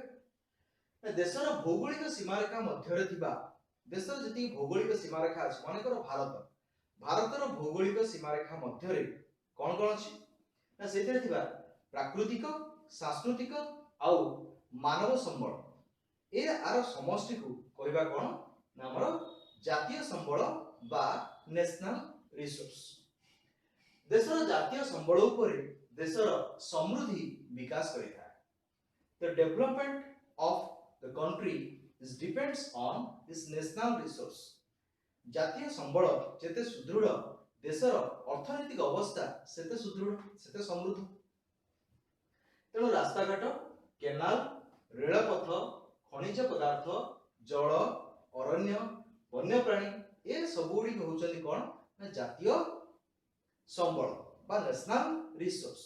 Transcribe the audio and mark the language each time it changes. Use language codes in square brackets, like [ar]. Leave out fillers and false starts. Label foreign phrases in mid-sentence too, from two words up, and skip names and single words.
[or] ଦେଶର ଭୌଗୋଳିକ ସୀମାରେଖା ମଧ୍ୟରେ ଥିବା, ଦେଶର ଯେତିକି ଭୌଗୋଳିକ ସୀମାରେଖା ଅଛି, ମନେକର ଭାରତର ଭୌଗୋଳିକ ସୀମାରେଖା ମଧ୍ୟରେ କ'ଣ କ'ଣ ଅଛି ନା ସେଥିରେ ଥିବା ପ୍ରାକୃତିକ, ସାଂସ୍କୃତିକ ଆଉ ମାନବ ସମ୍ବଳ, ଆର ସମଷ୍ଟିକୁ କହିବା କ'ଣ ନା ଆମର ଜାତୀୟ ସମ୍ବଳ ବା [en] national resource. [or] ଦେଶର ଜାତୀୟ ସମ୍ବଳ ଉପରେ ଦେଶର ସମୃଦ୍ଧି ବିକାଶ କରିଥାଏ। [en] The development of the country is depends on this national resource. [or] ଜାତୀୟ ସମ୍ବଳ ଯେତେ ସୁଦୃଢ଼ ଦେଶର ଅର୍ଥନୈତିକ ଅବସ୍ଥା ସେତେ ସୁଦୃଢ଼, ସେତେ ସମୃଦ୍ଧ। ତେଣୁ ରାସ୍ତାଘାଟ, କେନାଲ, ରେଳପଥ, ଖଣିଜ ପଦାର୍ଥ, ଜଳ, ଅରଣ୍ୟ, ବନ୍ୟପ୍ରାଣୀ ଏ ସବୁ ଗୁଡ଼ିକ ହେଉଛନ୍ତି କ'ଣ ନା ଜାତୀୟ ସମ୍ବଳ ବା [en] national resource.